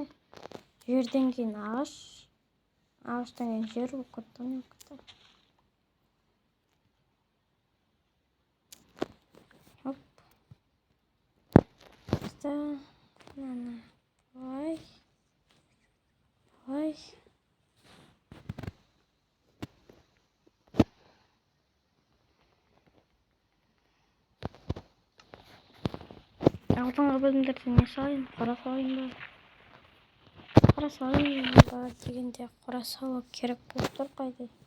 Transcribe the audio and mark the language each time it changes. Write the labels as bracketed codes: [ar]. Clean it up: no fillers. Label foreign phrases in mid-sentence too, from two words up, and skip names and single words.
[kk] Жерден кейін ағаш. Ағаштан кейін жер болып кетті. Хоп. [tr] İşte yani. Vay. Vay. [kk] Алдыңғы бөлімдерде не салайын? Қора салайын ба? Қора салайын ба дегенде қора салу керек болып тұр қайда?